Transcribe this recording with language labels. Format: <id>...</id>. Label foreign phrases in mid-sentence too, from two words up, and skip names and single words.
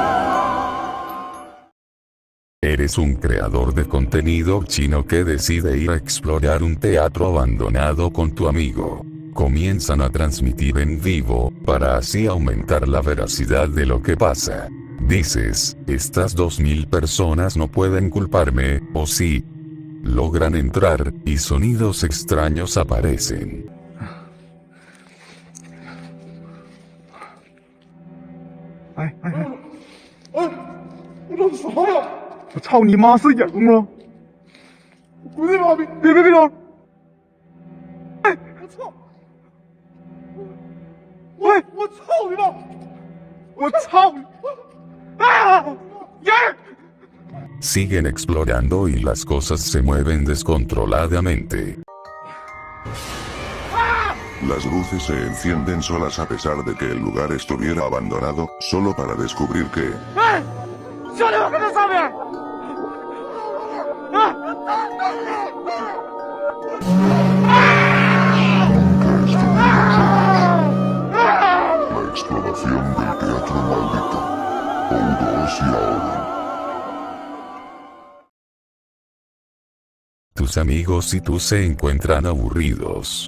<es>Eres un creador de contenido chino que decide ir a explorar un teatro abandonado con tu amigo. Comienzan a transmitir en vivo, para así aumentar la veracidad de lo que pasa. Dices, estas 2000 personas no pueden culparme, ¿o sí? Logran entrar, y sonidos extraños aparecen.</es> <zh>哎，我这是啥呀？我操你妈，是影吗？滚你妈逼！别动！哎，我操！我操你妈！我操你！啊！人！</zh> <es>Siguen explorando y las cosas se mueven descontroladamente. Las luces se encienden solas a pesar de que el lugar estuviera abandonado, solo para descubrir que...</es> <zh>哎，兄弟们，在上面！啊！</zh> <es>La exploración del teatro maldito. Ouros y ahora. Tus amigos y tú se encuentran aburridos.</es>